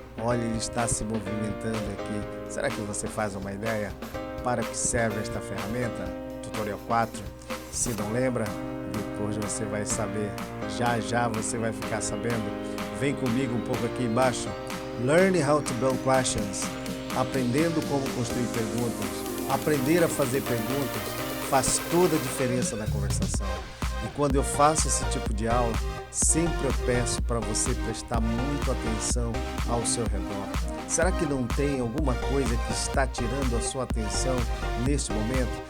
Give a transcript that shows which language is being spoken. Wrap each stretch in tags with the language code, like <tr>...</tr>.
<pt>Olha, ele está se movimentando aqui. Será que você faz uma ideia? Para que serve esta ferramenta? Tutorial 4. Se não lembra, depois você vai saber. Já você vai ficar sabendo. Vem comigo um pouco aqui embaixo.</pt> <en>Learn how to build questions.</en> <pt>Aprendendo como construir perguntas. Aprender a fazer perguntas faz toda a diferença na conversação. E quando eu faço esse tipo de aula, sempre eu peço para você prestar muito atenção ao seu redor. Será que não tem alguma coisa que está tirando a sua atenção neste momento?</pt>